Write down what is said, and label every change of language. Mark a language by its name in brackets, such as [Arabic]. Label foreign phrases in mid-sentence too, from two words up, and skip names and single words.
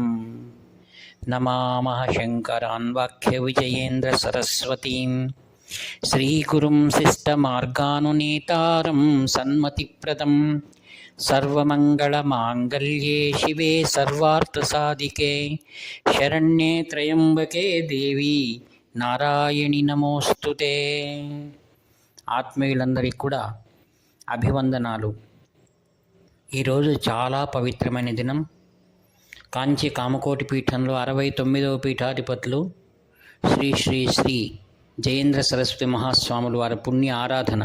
[Sanskrit] नमामः शङ्करान् वाक्यविजयेन्द्रसरस्वतीं श्रीगुरुं शिष्टमार्गानुनेतारं सन्मतिप्रदं सर्वमङ्गलमाङ्गल्ये शिवे सर्वार्थसाधिके शरण्ये त्र्यम्बके देवी నారాయణి నమోస్తుతే. [Telugu] ఆత్మీయులందరికీ కూడా అభివందనాలు. ఈరోజు చాలా పవిత్రమైన దినం. కాంచి కామకోటి పీఠంలో 69వ పీఠాధిపతులు శ్రీ శ్రీ శ్రీ జయేంద్ర సరస్వతి మహాస్వాములు వారి పుణ్య ఆరాధన.